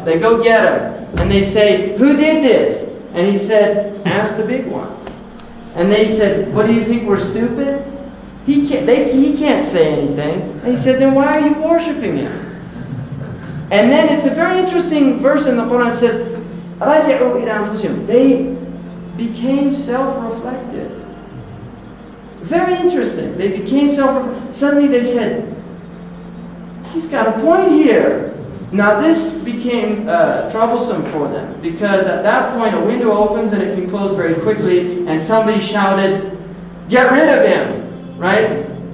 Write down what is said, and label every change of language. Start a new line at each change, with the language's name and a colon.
English: They go get him and they say, who did this? And he said, ask the big one. And they said, what do you think, we're stupid? He can't say anything. And he said, then why are you worshiping him? And then it's a very interesting verse in the Quran. It says,
Arabic: رَجِعُوا إِلَى أَنفُسِهِمْ.
English: They became self-reflective. Very interesting. They became self-reflective. Suddenly they said, he's got a point here. Now this became troublesome for them, because at that point a window opens and it can close very quickly, and somebody shouted, get rid of him. Right?